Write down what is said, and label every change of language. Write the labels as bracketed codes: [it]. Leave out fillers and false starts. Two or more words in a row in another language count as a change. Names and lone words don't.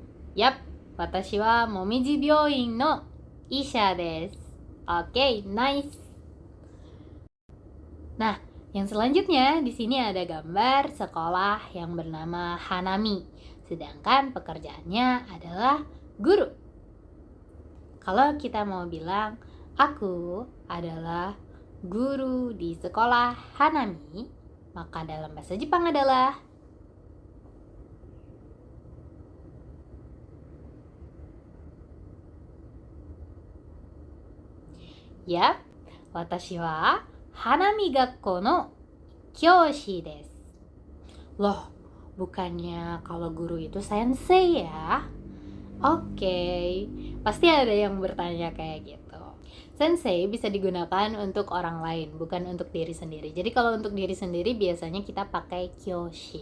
[id] Yap, [ja] 私はもみじ病院の医者です. [id] Oke, nice. Nah, yang selanjutnya di sini ada gambar sekolah yang bernama Hanami. Sedangkan pekerjaannya adalah guru. Kalau kita mau bilang, aku adalah guru di sekolah Hanami, maka dalam bahasa Jepang adalah ya, [ja] 私は花見学校の教師です. [id] Loh, bukannya kalau guru itu sensei ya? Oke, pasti ada yang bertanya kayak gitu. Sensei bisa digunakan untuk orang lain, bukan untuk diri sendiri. Jadi kalau untuk diri sendiri biasanya kita pakai kyoshi.